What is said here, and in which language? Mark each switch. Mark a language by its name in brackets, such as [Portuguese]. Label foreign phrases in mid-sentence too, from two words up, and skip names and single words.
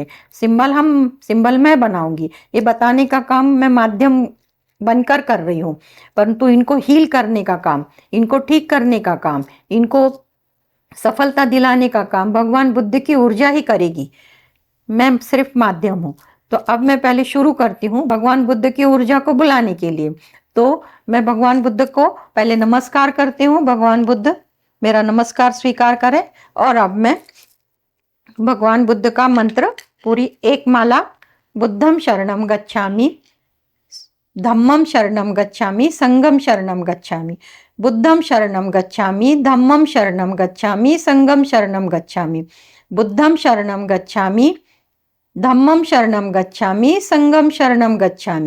[Hindi] सिंबल मैं बनाऊंगी, ये बताने का काम मैं माध्यम बनकर कर रही हूँ, परंतु इनको हील करने का काम, इनको ठीक करने का काम, इनको सफलता दिलाने का काम भगवान बुद्ध की ऊर्जा ही करेगी, मैं सिर्फ माध्यम हूँ। तो अब मैं पहले शुरू करती हूँ भगवान बुद्ध की ऊर्जा को बुलाने के लिए। तो मैं भगवान बुद्ध को पहले नमस्कार करती हूँ, भगवान बुद्ध मेरा नमस्कार स्वीकार करें। और अब मैं भगवान बुद्ध का मंत्र पूरी एक माला, [Pali] बुद्धम शरणम गच्छामि, धम्मम शरणम गच्छामि, संगम शरणम गच्छामि, बुद्धम शरणम गच्छामि, धम्मम शरणम गच्छामि, संगम शरणम गच्छामि, बुद्धम शरणम गच्छामि, धम्मं शरणं गच्छामि, संघं शरणं गच्छामि।